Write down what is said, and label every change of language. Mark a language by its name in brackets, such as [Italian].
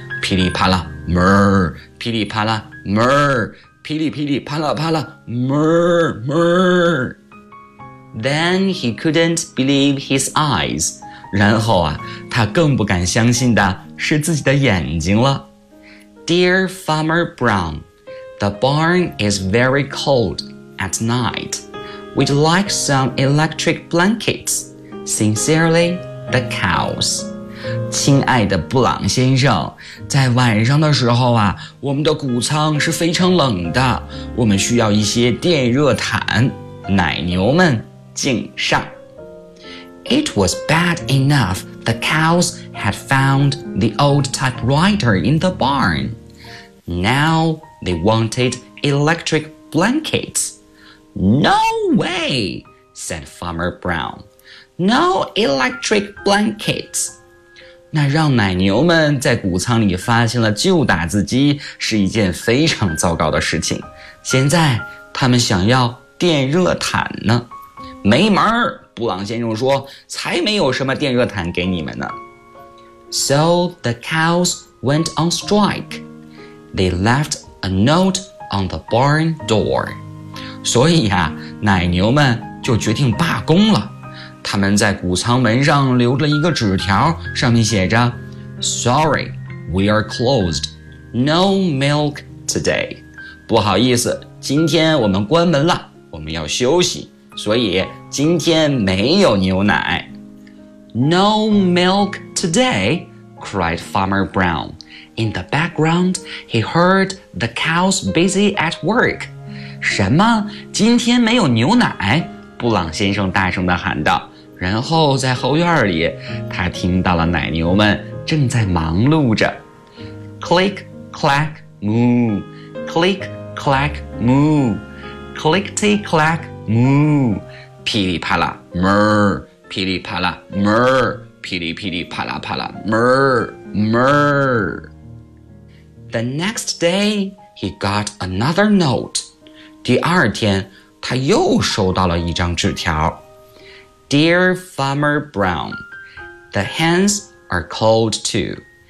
[Chinese] 噼里啪啦 murr, 噼里啪啦 murr, 噼里噼里啪啦啪啦 murr murr. [English] Then he couldn't believe his eyes. [Chinese] 然后啊，他更不敢相信的是自己的眼睛了。 [English] Dear Farmer Brown, the barn is very cold at night. We'd like some electric blankets. Sincerely, the cows. [Chinese] 亲爱的布朗先生，在晚上的时候啊，我们的谷仓是非常冷的，我们需要一些电热毯。奶牛们，敬上。 [English] It was bad enough the cows had found the old typewriter in the barn. Now they wanted electric blankets. No way, said Farmer Brown. No electric blankets. [Chinese] 那让奶牛们在谷仓里发现了旧打字机是一件非常糟糕的事情。现在他们想要电热毯呢。没门，布朗先生说，才没有什么电热毯给你们呢。 [English] So the cows went on strike. They left a note on the barn door. [Chinese] 所以啊，奶牛们就决定罢工了。他们在谷仓门上留了一个纸条，上面写着 [English] Sorry, we are closed. No milk today. [Chinese] 不好意思，今天我们关门了，我们要休息。所以今天没有牛奶。 [English] No milk today, cried Farmer Brown. In the background, he heard the cows busy at work. [Chinese] 什么？今天没有牛奶？布朗先生大声地喊道。然后在后院里，他听到了奶牛们正在忙碌着。 [English] Click, clack, moo. Click, clack, moo. Clickety, clack,moo, [Chinese] 噼里啪啦 ，murr, 噼里啪啦 ，murr, 噼里噼里啪啦啪啦 ，murr, murr. [English] The next day, he got another note. [Chinese] 第二天他又收到了一张纸条。 [English] Dear Farmer Brown, the hens are cold too.